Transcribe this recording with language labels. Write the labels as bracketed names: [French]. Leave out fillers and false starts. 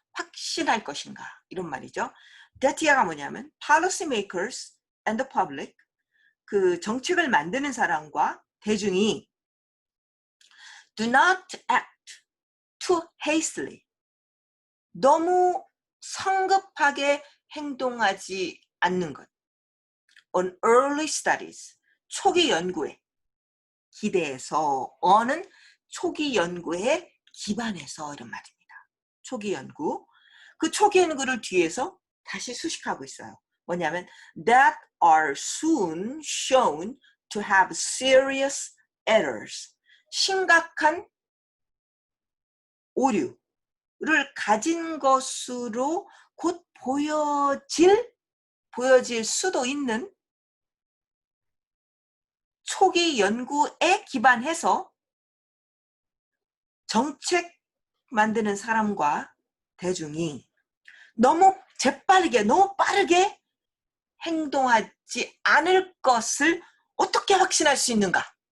[Korean] 확신할 것인가 이런 말이죠. data가 뭐냐면 [English] policy makers and the public, [Korean] 그 정책을 만드는 사람과 대중이 [English] do not act too hastily, [Korean] 너무 성급하게 행동하지 않는 것. [English] on early studies, [Korean] 초기 연구에 기대해서, on은 초기 연구에 기반해서 이런 말입니다. 초기 연구. 그 초기 연구를 뒤에서 다시 수식하고 있어요. [English] 뭐냐면 that are soon shown to have serious errors. [Korean] 심각한 오류를 가진 것으로 곧 보여질 수도 있는 초기 연구에 기반해서 정책 만드는 사람과 대중이 너무 재빠르게, 너무 빠르게 행동하지 않을 것을 어떻게 확신할 수 있는가?